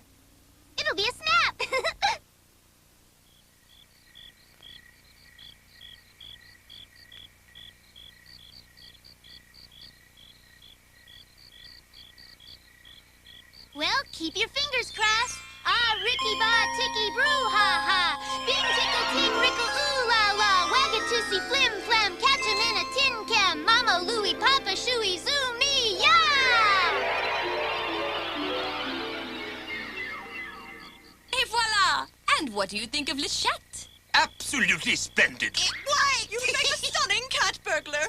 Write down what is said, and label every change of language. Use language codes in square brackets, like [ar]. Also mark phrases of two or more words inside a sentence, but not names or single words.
[en] It'll be a snap. Well, keep your fingers crossed. Ah, Ricky Ba, Ticky, Brew, ha ha. Bing, tickle, ting, rickle, ooh la la. Wagatoosey, flim flam, catch 'em in a tin can. Mama, Louie, Papa, Shooey, zoo, me, yeah! [fr] Et voila! [en] And what do you think of Le Chat? Absolutely splendid. You make a stunning cat burglar.